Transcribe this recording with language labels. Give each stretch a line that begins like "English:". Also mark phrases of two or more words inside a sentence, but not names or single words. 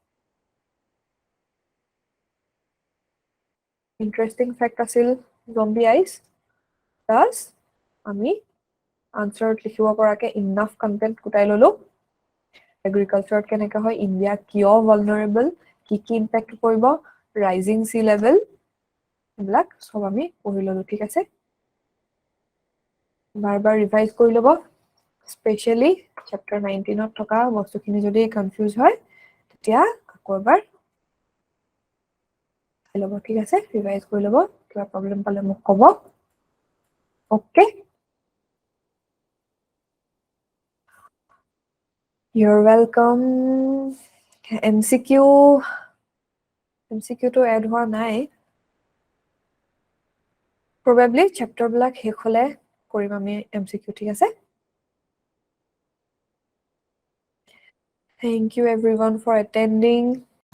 English: interesting fact
Assamese: আছিল জম্বি আইচ প্লাছ আমি আনসাৰত লিখিব পৰাকে
English: enough content
Assamese: গোটাই ললো এগ্ৰিকালচাৰত কেনেকৈ হয় ইণ্ডিয়া কিয় ভালনাৰেবল কি কি ইম্পেক্ট কৰিব
English: rising sea level
Assamese: এইবিলাক সব আমি পঢ়ি ললো ঠিক আছে বাৰবাৰ ৰিভাইজ কৰি ল'ব
English: specially chapter
Assamese: 19ত থকা বস্তুখিনি যদি কনফিউজ হয় তেতিয়া আকৌ এবাৰ চাই ল'ব ঠিক আছে ৰিভাইজ কৰি ল'ব কিবা প্ৰব্লেম পালে মোক ক'ব ওকে
English: You're welcome. MCQ to add
Assamese: হোৱা নাই
English: probably chapter
Assamese: বিলাক শেষ হলে কৰিম আমি
English: MCQ
Assamese: ঠিক আছে
English: Thank you everyone for attending